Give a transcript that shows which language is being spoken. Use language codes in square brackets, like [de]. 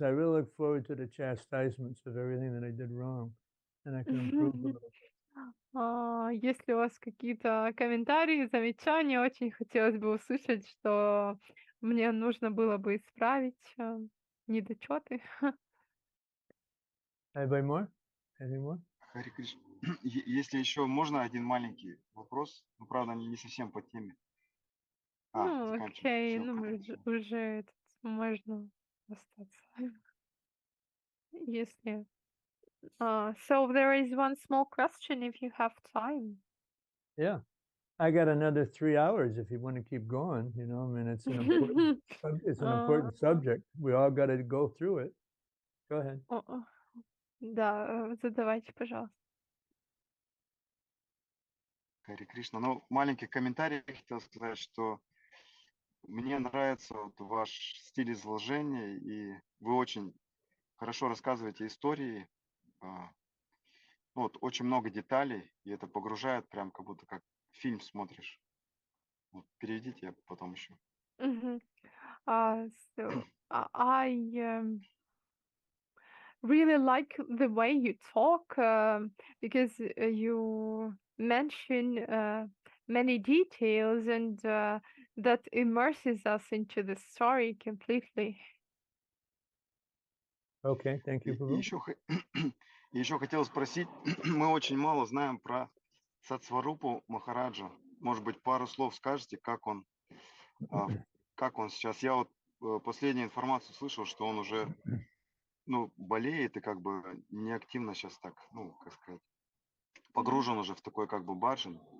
[en] I really look forward to the chastisements of everything that I did wrong, and I can improve a little. [ru] Если у вас какие-то комментарии, замечания, очень хотелось бы услышать, что мне нужно было бы исправить недочеты. [en] Anybody more? Any more? [ru] Харе Кришна. Если еще можно один маленький вопрос, ну, правда, не совсем по теме. Ну, заканчиваем. окей, Всё, ну, хорошо. уже можно остаться. Если... [en] So there is one small question if you have time. Yeah. I got another 3 hours if you want to keep going, you know, I mean, it's an important, it's an important subject. We all got to go through it. Go ahead. [ru] Да, задавайте, пожалуйста. Харе Кришна. Ну, маленький комментарий хотел сказать, что мне нравится вот ваш стиль изложения, и вы очень хорошо рассказываете истории. Вот, очень много деталей, и это погружает прям как будто как фильм смотришь. Вот, переведите, я потом еще. [en] So I really like the way you talk because you mention many details and that immerses us into the story completely. Okay, thank you, Prabhu. [ru] Еще хотел спросить, мы очень мало знаем про Сатсварупу Махараджа. Может быть, пару слов скажете, как он сейчас? Я вот последнюю информацию слышал, что он уже болеет и как бы неактивно сейчас так, как сказать, погружен уже в такой как бы баджан.